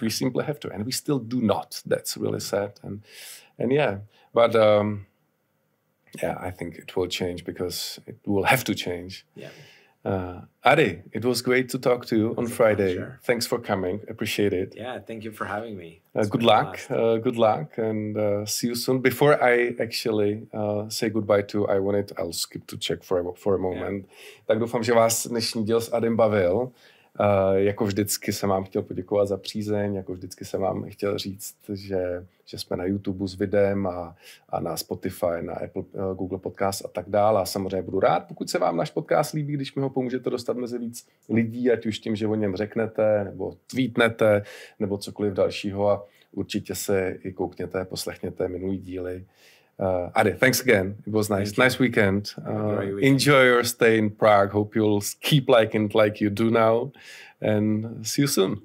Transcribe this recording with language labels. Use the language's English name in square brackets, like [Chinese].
[English] We simply have to, and we still do not. That's really sad. And yeah, but I think it will change because it will have to change. Yeah. Adi, it was great to talk to you on Friday. Sure. Thanks for coming. Appreciate it. Yeah, thank you for having me. Good luck, and see you soon. Before I actually say goodbye I'll skip to Czech for a moment. Yeah. [Czech] Tak doufám, že vás dnešní díl s Adim bavil. Jako vždycky jsem vám chtěl poděkovat za přízeň, jako vždycky jsem vám chtěl říct, že jsme na YouTube s videem a na Spotify, na Apple, Google Podcast a tak dále. A samozřejmě budu rád, pokud se vám náš podcast líbí, když mi ho pomůžete dostat mezi víc lidí, ať už tím, že o něm řeknete, nebo tweetnete, nebo cokoliv dalšího. A určitě se i koukněte, poslechněte minulý díly. [English] Adi, thanks again. It was nice. Nice weekend. Enjoy your stay in Prague. Hope you'll keep liking it like you do now. And see you soon.